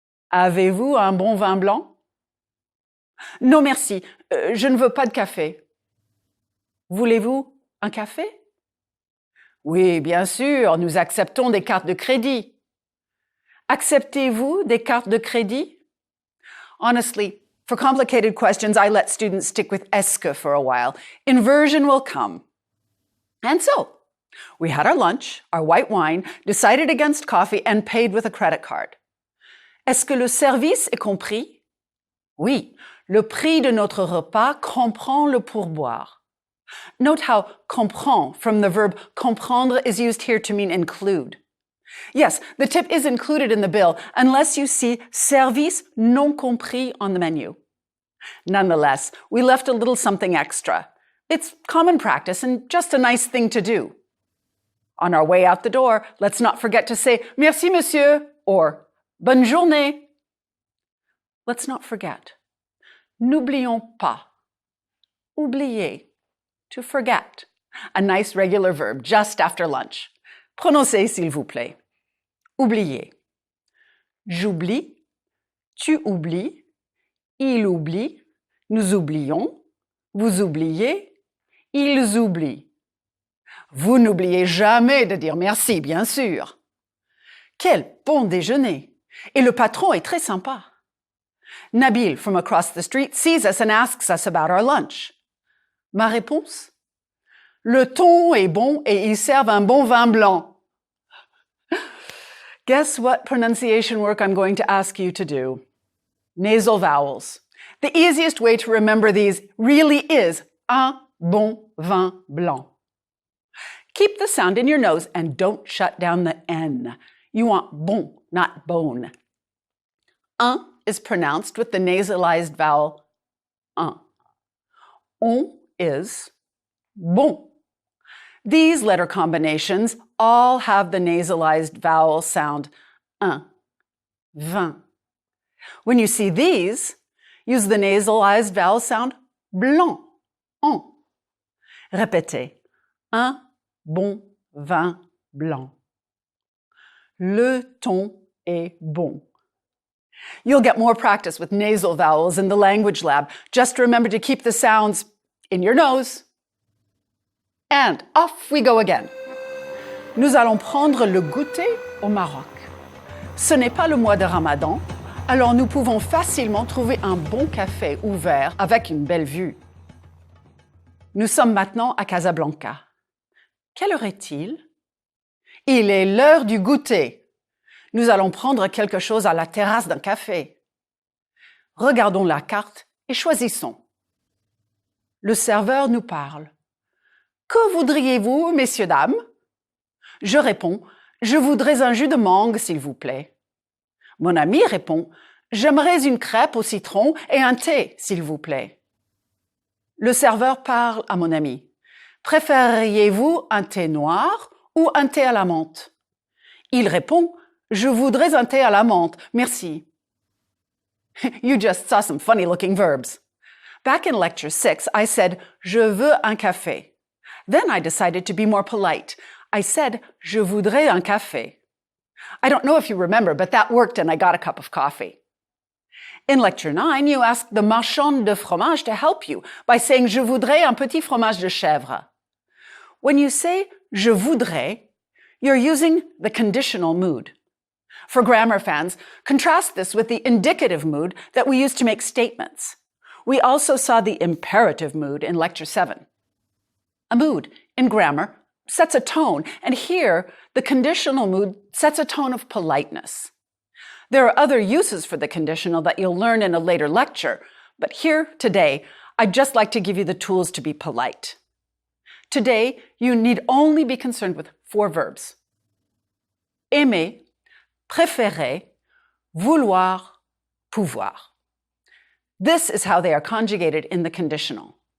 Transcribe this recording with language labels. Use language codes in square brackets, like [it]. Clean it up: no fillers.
[fr] Avez-vous un bon vin blanc? Non, merci. Je ne veux pas de café. Voulez-vous un café? Oui, bien sûr, nous acceptons des cartes de crédit. Acceptez-vous des cartes de crédit? [en] Honestly, for complicated questions, I let students stick with est-ce que for a while. Inversion will come. And so, we had our lunch, our white wine, decided against coffee, and paid with a credit card. [fr] Est-ce que le service est compris? Oui, le prix de notre repas comprend le pourboire. [en] Note how comprend from the verb comprendre is used here to mean include. Yes, the tip is included in the bill unless you see [fr] service non compris [en] on the menu. Nonetheless, we left a little something extra. It's common practice and just a nice thing to do. On our way out the door, let's not forget to say [fr] merci monsieur [en] or [fr] bonne journée. [en] Let's not forget. [fr] N'oublions pas. Oublier. [en] To forget. A nice regular verb just after lunch. [fr] Prononcez, s'il vous plaît. Oublier. J'oublie. Tu oublies. Il oublie. Nous oublions. Vous oubliez. Ils oublient. Vous n'oubliez jamais de dire merci, bien sûr. Quel bon déjeuner! Et le patron est très sympa. [en] Nabil, from across the street, sees us and asks us about our lunch. [fr] Ma réponse? Le thon est bon et ils servent un bon vin blanc. [en] Guess what pronunciation work I'm going to ask you to do? Nasal vowels. The easiest way to remember these really is [fr] un bon vin blanc. [en] Keep the sound in your nose and don't shut down the N. You want bon, not bone. Un is pronounced with the nasalized vowel un. On is bon. These letter combinations all have the nasalized vowel sound un, vin. When you see these, use the nasalized vowel sound blanc, en. [fr] Répétez. Un bon vin blanc. Le thon est bon. [en] You'll get more practice with nasal vowels in the language lab. Just remember to keep the sounds in your nose. And off we go again. [fr] Nous allons prendre le goûter au Maroc. Ce n'est pas le mois de Ramadan, alors nous pouvons facilement trouver un bon café ouvert avec une belle vue. Nous sommes maintenant à Casablanca. Quelle heure est-il? Il est l'heure du goûter. Nous allons prendre quelque chose à la terrasse d'un café. Regardons la carte et choisissons. Le serveur nous parle. Que voudriez-vous, messieurs, dames? Je réponds, je voudrais un jus de mangue, s'il vous plaît. Mon ami répond, j'aimerais une crêpe au citron et un thé, s'il vous plaît. Le serveur parle à mon ami. Préféreriez-vous un thé noir ou un thé à la menthe? Il répond, je voudrais un thé à la menthe, merci. [en] You just saw some funny-looking verbs. Back in lecture 6, I said, [fr] je veux un café. [en] Then I decided to be more polite. I said, [fr] je voudrais un café. [en] I don't know if you remember, but that worked and I got a cup of coffee. In lecture 9, you asked the marchand de fromage to help you by saying, [fr] je voudrais un petit fromage de chèvre. [en] When you say, [fr] je voudrais, [en] you're using the conditional mood. For grammar fans, contrast this with the indicative mood that we use to make statements. We also saw the imperative mood in lecture 7. A mood, in grammar, sets a tone, and here, the conditional mood sets a tone of politeness. There are other uses for the conditional that you'll learn in a later lecture, but here, today, I'd just like to give you the tools to be polite. Today, you need only be concerned with 4 verbs. [fr] Aimer, préférer, vouloir, pouvoir. [en] This is how they are conjugated in the conditional.